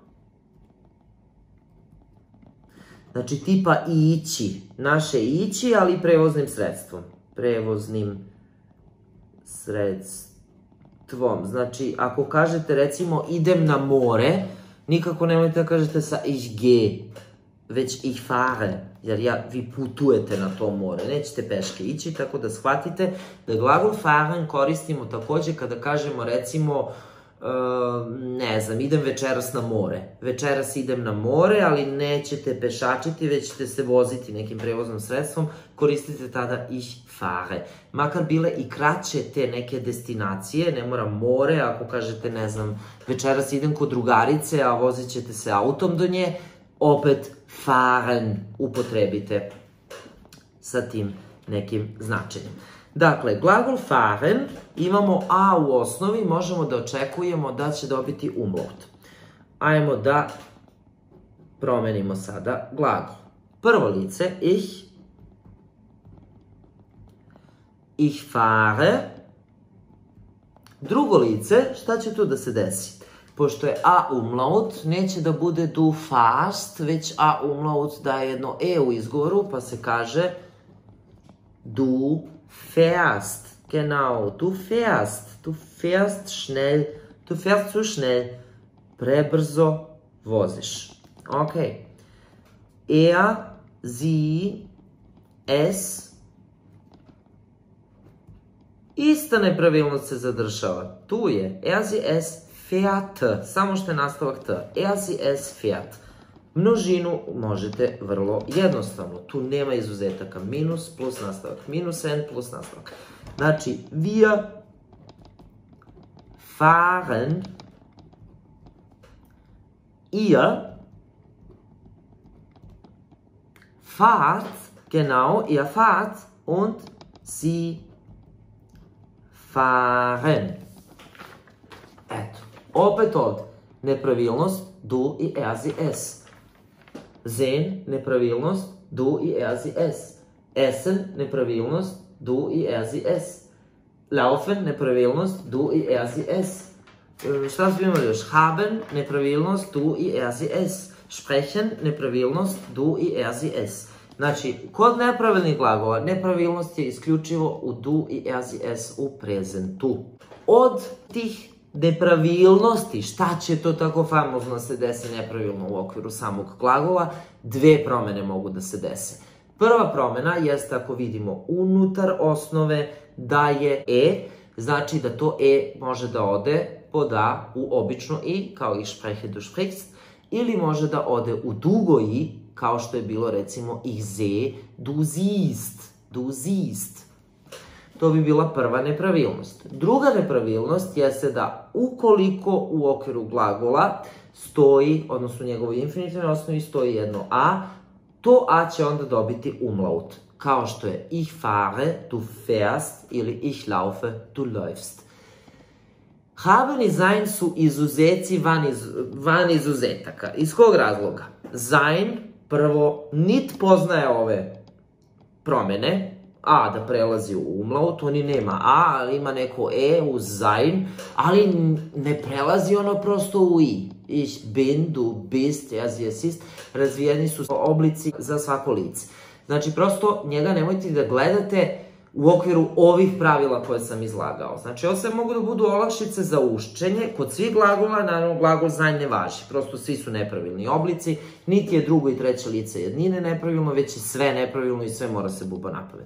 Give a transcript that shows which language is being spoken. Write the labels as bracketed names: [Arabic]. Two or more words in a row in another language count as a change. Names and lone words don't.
[Serbian] Znači tipa ići, naše ići, ali prevoznim sredstvom. Prevoznim sredstvom. Znači, ako kažete recimo idem na more, nikako nemojte da kažete sa [German] ich gehe, [Serbian] već [German] ich fahre, [Serbian] jer vi putujete na to more, nećete peške ići, tako da shvatite da glagol fahren koristimo takođe kada kažemo recimo, ne znam, idem večeras na more. Večeras idem na more, ali nećete pešačiti, već ćete se voziti nekim prevoznom sredstvom, koristite tada [German] ich fahre. [Serbian] Makar bile i kraće te neke destinacije, ne mora more, ako kažete, ne znam, večeras idem kod drugarice, a vozit ćete se autom do nje, opet fahren upotrebite sa tim nekim značenjem. Dakle, glagol fahren, imamo a u osnovi, možemo da očekujemo da će dobiti umlaut. Ajmo da promenimo sada glagol. Prvo lice, [German] ich fahre. [Serbian] Drugo lice, šta će tu da se desi? pošto je a umlaut, neće da bude [German] du fast, [Serbian] već a umlaut daje jedno e u izgovoru, pa se kaže [German] du fährst. Genau, du fährst schnell, du fährst zu schnell, [Serbian] prebrzo voziš. [German] Ok. Er, sie, es. [Serbian] Ista nepravilnost se zadržava. Tu je [German] er, sie, es, fährt. [Serbian] Samo što je nastavak t. [German] Er, sie, es, fährt. [Serbian] Množinu možete vrlo jednostavno. Tu nema izuzetaka. Minus plus nastavak. Minus n plus nastavak. Znači, [German] wir fahren, ihr fahrt, genau, ihr fahrt und sie fahren. [Serbian] Eto, opet ovdje, nepravilnost, du i [German] er, sie, es. Sehen, nepravilnost, du i er, sie, es. Essen, nepravilnost, du i er, sie, es. Laufen, nepravilnost, du i er, sie, es. [Serbian] Šta smo imali još? [German] Haben, nepravilnost, du i er, sie, es. Sprechen, nepravilnost, du i er, sie, es. [Serbian] Znači, kod nepravilnih glagola, nepravilnost je isključivo u du i [German] er, sie, es [Serbian] u prezentu. Od tih nepravilnosti, šta će to tako famozno se desi nepravilno u okviru samog glagola, dve promene mogu da se dese. Prva promena jeste ako vidimo unutar osnove da je e, znači da to e može da ode pod a u obično i, kao [German] ich spreche, du sprichst, [Serbian] ili može da ode u dugo i, kao što je bilo recimo [German] ich sehe, du siehst, du siehst. [Serbian] To bi bila prva nepravilnost. Druga nepravilnost jeste da ukoliko u okviru glagola stoji, odnosno u njegovoj infinitivnoj osnovi stoji jedno a, to a će onda dobiti umlaut, kao što je [German] ich fahre, du fährst [Serbian] ili [German] ich laufe, du läufst. [Serbian] Haben i sein su izuzeci van izuzetaka. Iz kog razloga? Sein, prvo, nit poznaje ove promene, a da prelazi u umlaut, oni nema a, ali ima neko e uz sein, ali ne prelazi ono prosto u i. [German] Ich bin, du bist, er, sie, es ist, [Serbian] razvijeni su oblici za svako lice. Znači, prosto njega nemojte da gledate u okviru ovih pravila koje sam izlagao. Znači, ovo sve mogu da budu olakšice za učenje. Kod svih glagola, naravno, glagol sein ne važi. Prosto svi su nepravilni oblici, niti je drugo i treće lice jednine nepravilno, već je sve nepravilno i sve mora se buba napamet.